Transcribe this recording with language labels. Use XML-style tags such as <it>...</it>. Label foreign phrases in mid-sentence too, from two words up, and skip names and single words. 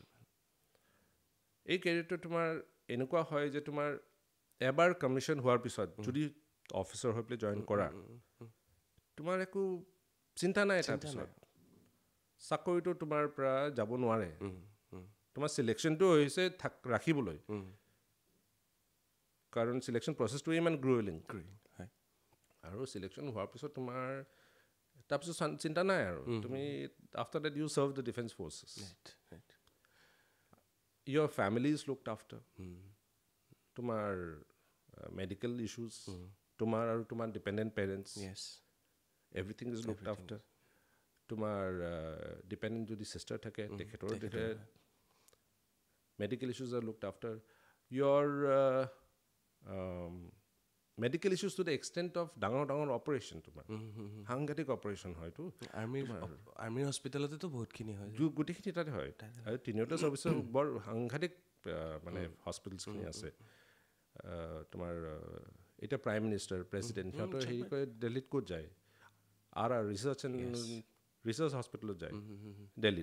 <as>এই কেৰিয়াৰটো তোমাৰ এনেকুৱা হয় যে তোমাৰ এবাৰ কমিশ্যন হোৱাৰ পিছত যদি অফিচাৰ হৈ পেলাই জইন কৰা তোমাৰ একো চিন্তা নাই তাৰপিছত চাকৰিটো তোমাৰ পৰা যাব নোৱাৰে তোমাৰ চিলেকশ্যনটো হৈছে ৰাখিবলৈ কাৰণ চিলেকশ্যন প্ৰচেছটো ইমান গ্ৰ'ইলিং আৰু চিলেকশ্যন হোৱাৰ পিছত তোমাৰ তাৰপিছত চিন্তা নাই আৰু তুমি</as> <en>after that you serve the defence forces your family is looked after তোমাৰ medical issues</en> <as>তোমাৰ আৰু তোমাৰ</as> <en>dependent parents everything is looked after তোমাৰ dependent</en> <as>যদি sister থাকে তেখেতৰ</as> <en>medical issues are looked after your medical issues to the extent of</en> <as>ডাঙৰ অপাৰেশ্যন তোমাৰ সাংঘাতিক অপাৰেশ্যন হয়তো আৰ্মিৰ হস্পিটেলতেতো বহুতখিনি হয় গোটেইখিনি তাতে হয় আৰু তিনিওটা ছাৰ্ভিচৰ বৰ সাংঘাতিক মানে হস্পিটেলছখিনি আছে তোমাৰ এতিয়া</as> <en>prime minister president</en> <as>সিহঁতৰ হেৰি কৰে দিল্লীত ক'ত যায় ৰিচাৰ্চ হস্পিটেলত যায় দিল্লীত</as>